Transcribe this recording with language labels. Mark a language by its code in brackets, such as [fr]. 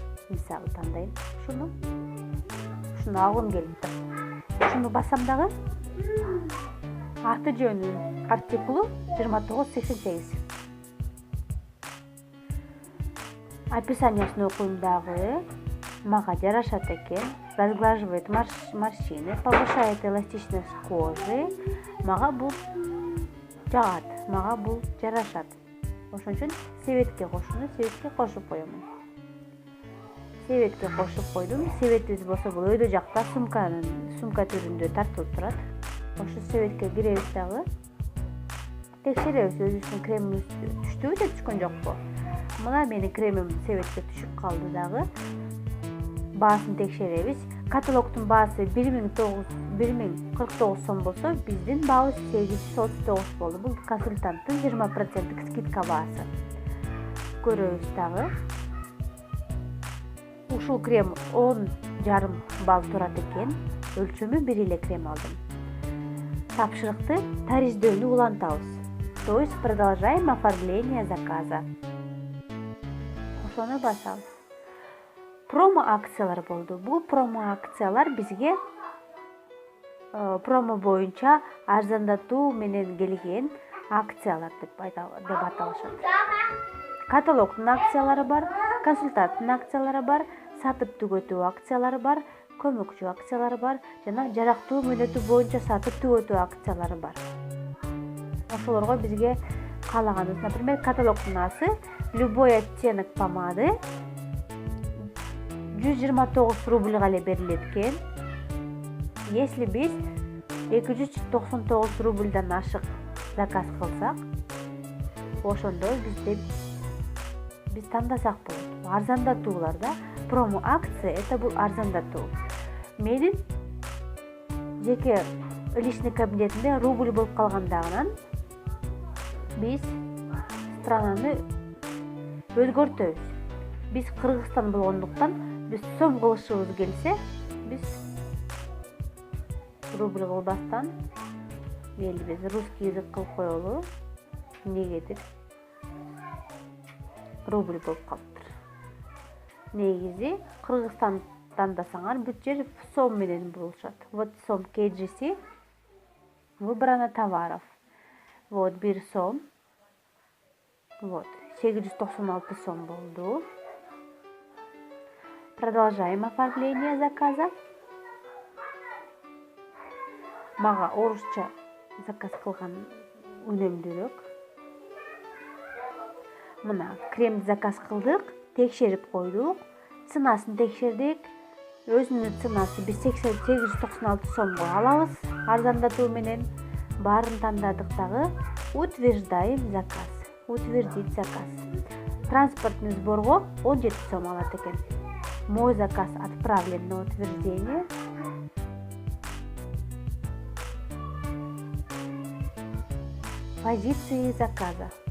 [ky] Мисалы тандайм. Ушуну алгым келип. Ушуну басам дагы. Аты жөнү артикулу 2988. Описаниясын окуйм дагы. Мага жарашат экен. [ru] Разглаживает морщины, повышает эластичность кожи. [ky] Мага бул жагат, мага бул жарашат. Ошон үчүн себетке кошуп коем. Себетке кошуп койдум. Себетибиз болсо бул өйдө жакта сумка түрүндө тартылып турат. Ошо себетке киребиз дагы. Текшеребиз өзүбүздүн кремибиз түштүбү же түшкөн жокпу. Мына менин кремим себетке түшүп калды дагы. Баасын текшеребиз. Каталогдун баасы 1049 сом болсо, биздин баабыз 839 болду. Бул консультанттын 20% скидка баасы. Көрөбүз дагы. Ушул крем 10,5 балл турат экен. Өлчөмү 1 эле крем алдым. Тапшырыкты тариздөөнү улантабыз. [ru] То есть продолжаем оформление заказа. [ky] Ошону басабыз. Промо акциялар болду. Бул промо акциялар бизге промо боюнча арзандатуу менен келген акциялар деп аталышат. Каталогдун акциялары бар, консультанттын акциялары бар, сатып түгөтүү акциялары бар, көмөкчү акциялары бар, жана жарактуу мөөнөтү боюнча сатып түгөтүү акциялары бар. Ошолорго бизге каалаганыбыз, [ru] например, [ky] каталогдун асы [ru] любой оттенок помады [ky] 129 рубльга эле берилет экен. [ru] Если [ky] биз 299 рубльдан ашык заказ кылсак, ошондо биз тандасак болот. Арзандатуулар да. Промо акция [ru] это [ky] бул арзандатуу. Менин жеке [ru] личный [ky] кабинетимде рубль болуп калгандыгынан биз странаны өзгөртөбүз. Биз Кыргызстан болгондуктан биз сом кылышыбыз келсе, биз рубль кылбастан биз [ru] русский язык [ky] кылып коелу. Негедир рубль болуп калыптыр. Негизи Кыргызстан тандасаңар бүт жер сом менен болушат. [ru] Вот сом KGC, выбрано товаров. [ky] Вот 1 сом. Вот 896 сом болду. [ru] Продолжаем оформление заказа. [ky] Мага орусча заказ кылган үнөмдүүрөөк. Мына кремди заказ кылдык, текшерип койдук, ценасын текшердик. Өзүнүн ценасы биз 896 сомго алабыз. Арзандатуу менен баарын тандадык дагы. [ru] Утверждаем заказ. Утвердить заказ. [ky] Транспортный сборго 17 сом алат экен. [ru] Мой заказ отправлен на утверждение. Позиции заказа.